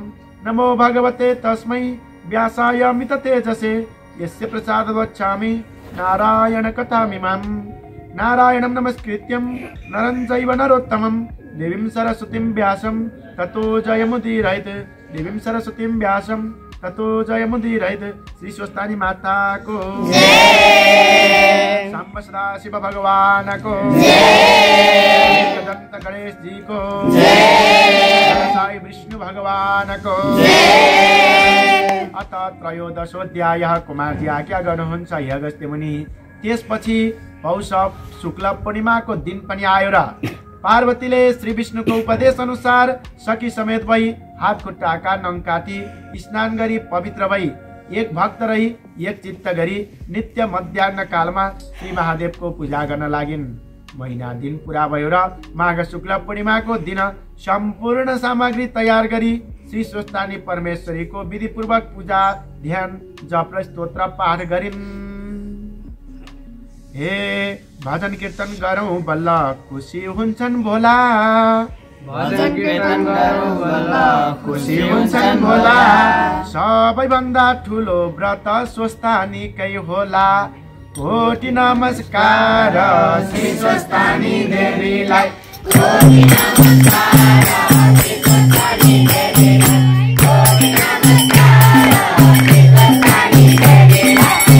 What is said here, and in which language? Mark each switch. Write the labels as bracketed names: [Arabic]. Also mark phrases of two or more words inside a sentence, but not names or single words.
[Sanskrit] नमो भगवते तस्मै व्यासाय मिततेजसे यस्य प्रसादात् वचामि नारायण कथामिमाम्। नारायणं नमस्कृत्यं नरं चैव नरोत्तमं देवीं सरस्वतीं व्यासं ततो जयमुदीरयेत्। देवीं सरस्वतीं व्यासं ततो जयमुदीरयेत्। [Nepali] श्री स्वस्तानी माता को जय। सांब सदाशिव भगवान को जय। दंत गणेश जी को जय। साई विष्णु भगवान को जय। [Sanskrit] अत त्रयोदशोऽध्यायः [Nepali] कुमारजी आज्ञा गर्नुहुन्छ हे अगस्त्य मुनि। त्यसपछि पौष शुक्ल पूर्णिमाको दिन पनि आयो र पार्वतीले श्री विष्णुको उपदेश अनुसार सखी समेत भई हात खुट्टाका नङ काटी स्नान गरी पवित्र भई एक भक्त रही एक चित्त गरी नित्य मध्याह्न कालमा श्री महादेवको पूजा गर्न लागिन्। महिना दिन पुरा भयो र माघ शुक्ल पूर्णिमाको दिन सम्पूर्ण सामग्री तयार गरी श्री स्वस्तानी परमेश्वरीको विधिपूर्वक पूजा ध्यान जप र स्तोत्र पाठ गरिन्। हे भजन कीर्तन गरौँ बल्ल खुसी हुन्छन् भोला। भजन कीर्तन गरौँ बल्ल खुसी हुन्छन् भोला। सबैभन्दा ठुलो व्रत स्वस्तानीकै होला। कोटि नमस्कार श्री स्वस्तानी देवीलाई। कोटि नमस्कार श्री स्वस्तानी देवीलाई। कोटि नमस्कार श्री स्वस्तानी देवीलाई।